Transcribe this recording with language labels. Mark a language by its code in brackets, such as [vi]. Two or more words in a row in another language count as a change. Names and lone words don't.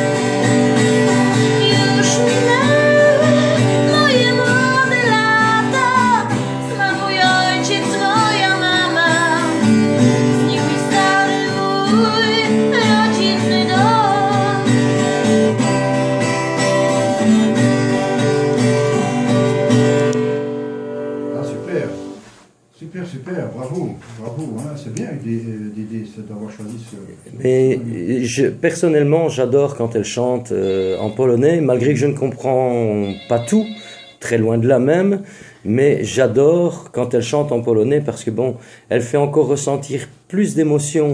[pl] Już minęły moje młode lata, zmarł mój ojciec, moja mama, znikł mi stary mój rodzinny dom. [fr] Ah, super. Super, super. Bravo. Bravo. Hein. C'est bien Dédé d'avoir choisi ce. Mais personnellement, j'adore quand elle chante en polonais, malgré que je ne comprends pas tout, très loin de là même, mais j'adore quand elle chante en polonais parce que bon, elle fait encore ressentir plus d'émotions.